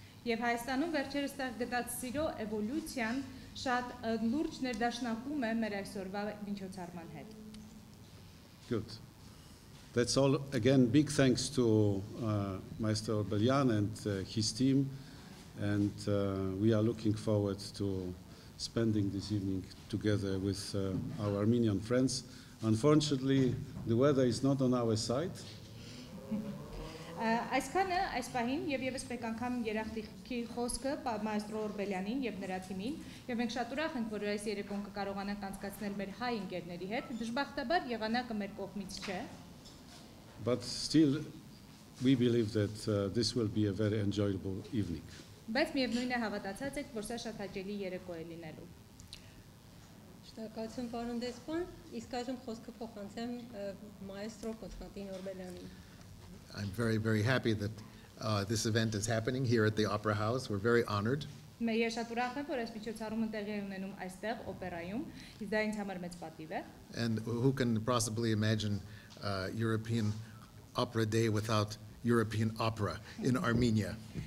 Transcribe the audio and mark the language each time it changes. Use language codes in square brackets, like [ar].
[hy] Եվ Հայաստանում վերջերս գտած սիրո էվոլյուցիան շատ լուրջ ներդաշնակում է մեր այսօրվա միջոցառման հետ։ [en] Good. That's all. Again, big thanks to Master Belyan and his team. And we are looking forward to spending this evening together with our Armenian friends. Unfortunately, the weather is not on our side. [hy] Այսքանը այս պահին եւ եւս մեկ անգամ երախտի խոսքը մայստրո Օրբելյանին եւ նրա թիմին եւ մենք շատ ուրախ ենք որ այս երեկոն կկարողանանք անցկացնել մեր հայ ընկերների հետ դժբախտաբար եղանակը մեր կողմից չէ. [en] But still we believe that this will be a very enjoyable evening. [hy] Բայց միևնույն է հավատացած եք, որ սա շատ հաճելի երեկո է լինելու։ Շնորհակալություն պարոն դեսպան, իսկ այժմ խոսքը փոխանցեմ մայստրո Կոնստանտին Օրբելյանին։ [en] I'm very happy that this event is happening here at the Opera House. We're very honored. [hy] Ես շատ ուրախ եմ, որ այս միջոցառումը տեղի է ունենում այստեղ օպերայում, իսկ դա ինձ համար մեծ պատիվ է։ [en] And who can possibly imagine European Opera Day without European opera in Armenia.